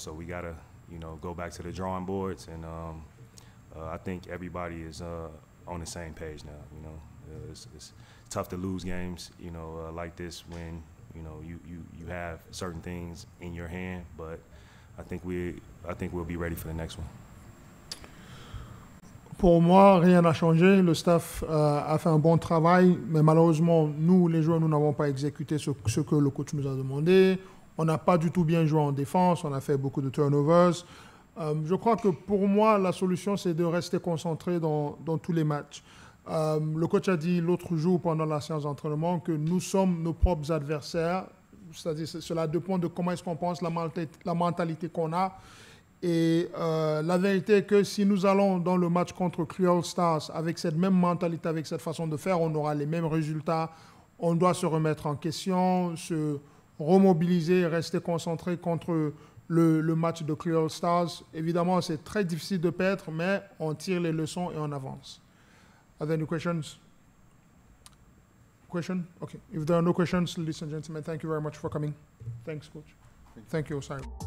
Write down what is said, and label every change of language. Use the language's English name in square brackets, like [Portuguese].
[English] So we got to, go back to the drawing boards. And I think everybody is on the same page now. It's tough to lose games, like this when, you have certain things in your hand. But I think we'll be ready for the next one. [French] Pour moi, rien n'a changé. Le staff a fait un bon travail, mais malheureusement, nous, les joueurs, nous n'avons pas exécuté ce que le coach nous a demandé. On n'a pas du tout bien joué en défense. On a fait beaucoup de turnovers. Je crois que pour moi, la solution, c'est de rester concentré dans tous les matchs. Le coach a dit l'autre jour pendant la séance d'entraînement que nous sommes nos propres adversaires. C'est-à-dire cela dépend de comment est-ce qu'on pense, la mentalité qu'on a. Et la vérité est que si nous allons dans le match contre Creole Stars avec cette même mentalité, avec cette façon de faire, on aura les mêmes résultats. On doit se remettre en question, se remobiliser, rester concentré contre le match de Creole Stars. Évidemment, c'est très difficile de perdre, mais on tire les leçons et on avance. [English] Are there any questions? Question? Okay. If there are no questions, ladies and gentlemen, thank you very much for coming. Thanks, Coach. Thank you, Osai.